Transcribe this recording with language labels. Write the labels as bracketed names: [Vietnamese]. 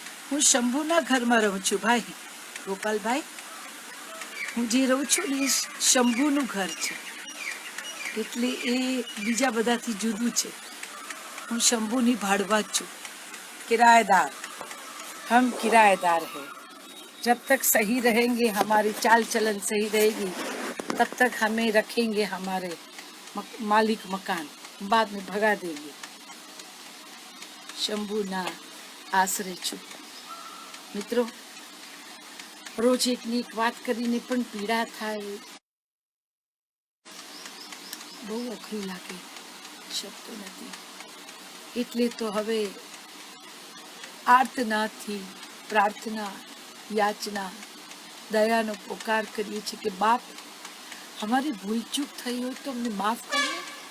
[Gujarati] હું શંભુના ઘરમાં રહું છું ભાઈ ગોપાલભાઈ. હું જે રહું છું ને એ શંભુનું ઘર છે, એટલે એ બીજા બધાથી જુદું છે. હું શંભુની ભાડવા જ છું, किराएदार. [Hindi] हम किराएदार हैं. जब तक सही रहेंगे, हमारी चाल चलन सही रहेगी, तब तक हमें रखेंगे हमारे मालिक मकान, बाद में भगा देंगे. [Gujarati] शंभुना आश्रय છું. મિત્રો, રોજ એકની એક વાત કરીને પણ પીડા થાય, બહુ અઘરું લાગે, શબ્દ નથી. એટલે તો હવે આર્તનાદથી પ્રાર્થના, યાચના, દયાનો પોકાર કરીએ છીએ કે બાપ, અમારી ભૂલ ચૂક થઈ હોય તો અમને માફ કરને.